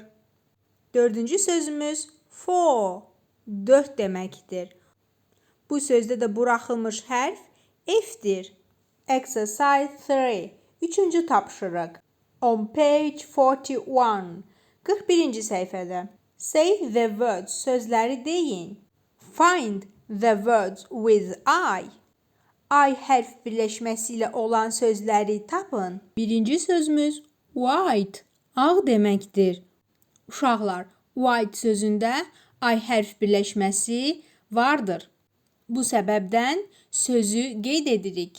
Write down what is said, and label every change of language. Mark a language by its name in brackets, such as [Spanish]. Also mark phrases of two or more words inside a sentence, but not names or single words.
[Azerbaijani] Dördüncü sözümüz 4 deməkdir. Bu sözdə də buraxılmış hərf F'dir. [English] Exercise 3. [Azerbaijani] Üçüncü tapşırıq. [English] On page 41. 41-ci səhifədə. Say the words, [Azerbaijani] sözləri deyin. [English] Find the words with I. [Azerbaijani] I hərf birləşməsi ilə olan sözləri tapın. Birinci sözümüz white, ağ deməkdir. Uşaqlar, white sözündə I hərf birləşməsi vardır. Bu səbəbdən sözü qeyd edirik.